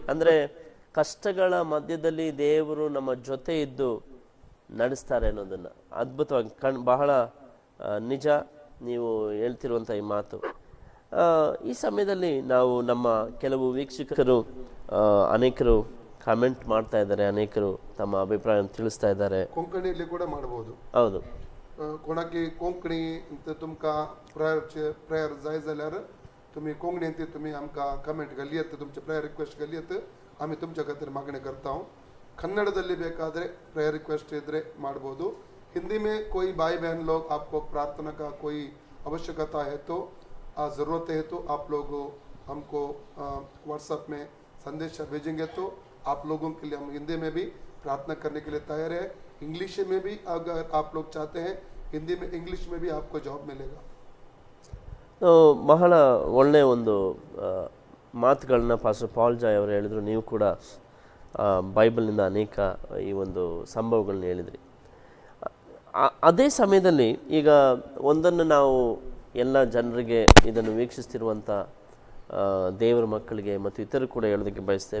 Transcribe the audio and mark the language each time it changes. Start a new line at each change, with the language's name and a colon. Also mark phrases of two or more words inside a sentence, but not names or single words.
Kannada: ಅಂದ್ರೆ ಕಷ್ಟಗಳ ಮಧ್ಯದಲ್ಲಿ ದೇವರು ನಮ್ಮ ಜೊತೆ ಇದ್ದು ನಡೆಸ್ತಾರೆ ಅನ್ನೋದನ್ನ ಅದ್ಭುತವಾಗಿ ಬಹಳ ನಿಜ ನೀವು ಹೇಳ್ತಿರುವಂಥ ಈ ಮಾತು. ಈ ಸಮಯದಲ್ಲಿ ನಾವು ನಮ್ಮ ಕೆಲವು ವೀಕ್ಷಕರು ಅನೇಕರು ಕಾಮೆಂಟ್ ಮಾಡ್ತಾ ಇದ್ದಾರೆ, ಅನೇಕರು ತಮ್ಮ ಅಭಿಪ್ರಾಯ ತಿಳಿಸ್ತಾ ಇದ್ದಾರೆ. ಕೊಂಕಣಿಯಲ್ಲಿ ಕೂಡ ಮಾಡಬಹುದು. ಹೌದು,
Konkani: कोणाकी कोंकणी तुमकां प्रेयर जाय जाल्यार तुमी कोंकणींत तुमी आमकां कमेंट घालियत, तुमचे
English: prayer request
Konkani: घालियत, आमी तुमच्या खातीर मागणी करता.
Kannada: कन्नडದಲ್ಲಿ ಬೇಕಾದರೆ
English: prayer request
Kannada: इद्रे ಮಾಡ್ಬೋದು.
Hindi: हिंदी में कोई भाई बहन लोग आपको प्रार्थना का कोई आवश्यकता है तो ज़रूरत है तो आप लोग हमको व्हाट्सएप में संदेश भेजेंगे तो आप लोगों के लिए हम हिंदी में भी प्रार्थना करने के लिए तैयार है. इंग्लिश में भी अगर आप लोग चाहते हैं, हिंदी में इंग्लिश में भी आपको जॉब मिलेगा.
Kannada: ಬಹಳ ಒಳ್ಳೆಯ ಒಂದು ಮಾತುಗಳನ್ನ ಪಾಸ್ಟರ್ ಪಾಲ್ ಜಾಯ್ ಅವರು ಹೇಳಿದರು. ನೀವು ಕೂಡ ಬೈಬಲ್ನಿಂದ ಅನೇಕ ಈ ಒಂದು ಸಂಭವಗಳನ್ನ ಹೇಳಿದ್ರಿ. ಅದೇ ಸಮಯದಲ್ಲಿ ಈಗ ಒಂದನ್ನು ನಾವು ಎಲ್ಲ ಜನರಿಗೆ, ಇದನ್ನು ವೀಕ್ಷಿಸ್ತಿರುವಂಥ ದೇವರ ಮಕ್ಕಳಿಗೆ ಮತ್ತು ಇತರರು ಕೂಡ ಹೇಳೋದಕ್ಕೆ ಬಯಸ್ತೇವೆ.